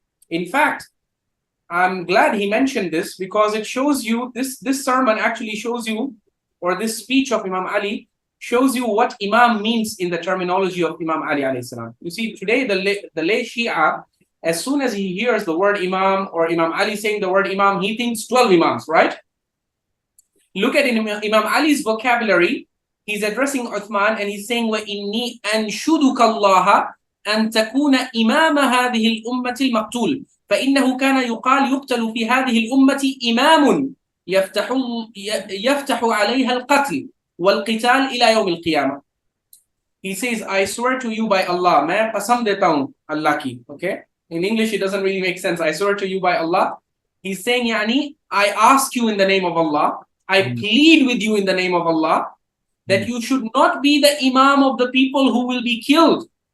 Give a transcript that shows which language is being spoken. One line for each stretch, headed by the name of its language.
English: In fact, I'm glad he mentioned this because it shows you, this sermon actually shows you, or this speech of Imam Ali shows you what Imam means in the terminology of Imam Ali alayhi salam. You see, today the lay Shia, as soon as he hears the word Imam or Imam Ali saying the word Imam, he thinks 12 Imams, right? Look at Imam Ali's vocabulary. He's addressing Uthman and he's saying,
Arabic: وَإِنِّي أَنْشُدُكَ اللَّهَ أَن تَكُونَ إِمَامَ هَذِهِ الْأُمَّةِ الْمَقْتُولِ فَإِنَّهُ كَانَ يُقْتَلُ فِي هَذِهِ الْأُمَّةِ إِمَامٌ يَفْتَحُ عَلَيْهَا الْقَتْلِ وَالْقِتَالِ إِلَى يَوْمِ الْقِيَامَةِ.
English: He says, I swear to you by Allah.
Urdu: Main qasam deta hu Allah ki.
English: Okay? In English, it doesn't really make sense. I swear to you by Allah. He's saying, Yani, I ask you in the name of Allah. I plead with you in the name of Allah that you should not be the Imam of the people who will be killed.